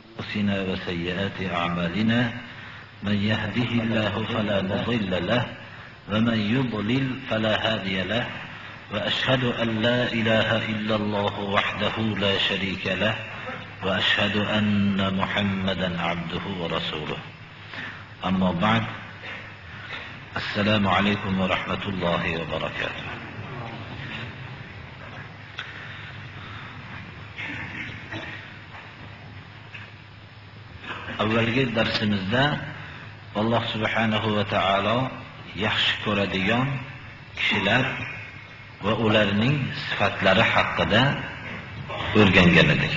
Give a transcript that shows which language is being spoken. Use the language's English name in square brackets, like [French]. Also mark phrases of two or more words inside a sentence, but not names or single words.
[Arabic] أنفسنا وسيئات أعمالنا من يهده الله فلا مضل له ومن يضلل فلا هادي له وأشهد أن لا إله إلا الله وحده لا شريك له وأشهد أن محمدا عبده ورسوله أما بعد السلام عليكم ورحمة الله وبركاته. [Uzbek] Avvalgi darsimizda Alloh [Arabic] سبحانه وتعالى [Uzbek] yaxshi ko'radigan kishilar va ularning sifatlari haqida o'rgangan edik.